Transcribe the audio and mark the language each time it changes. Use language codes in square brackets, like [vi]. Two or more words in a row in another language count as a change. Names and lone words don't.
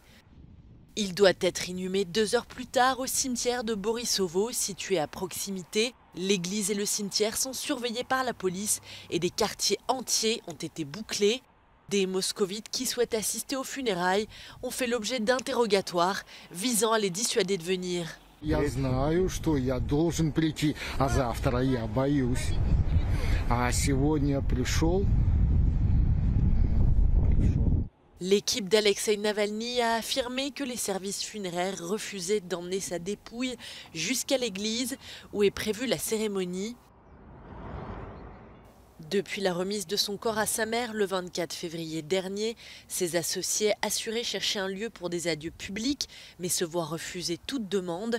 [fr] Il doit être inhumé 2 heures plus tard au cimetière de Borissovo, situé à proximité. L'église et le cimetière sont surveillés par la police et des quartiers entiers ont été bouclés. Des moscovites qui souhaitent assister aux funérailles ont fait l'objet d'interrogatoires visant à les dissuader de venir. [ru] Я знаю, что я должен прийти, а завтра я боюсь. А сегодня пришел. [fr] L'équipe d'Alexeï Navalny a affirmé que les services funéraires refusaient d'emmener sa dépouille jusqu'à l'église où est prévue la cérémonie. Depuis la remise de son corps à sa mère le 24 février dernier, ses associés assuraient chercher un lieu pour des adieux publics, mais se voient refuser toute demande.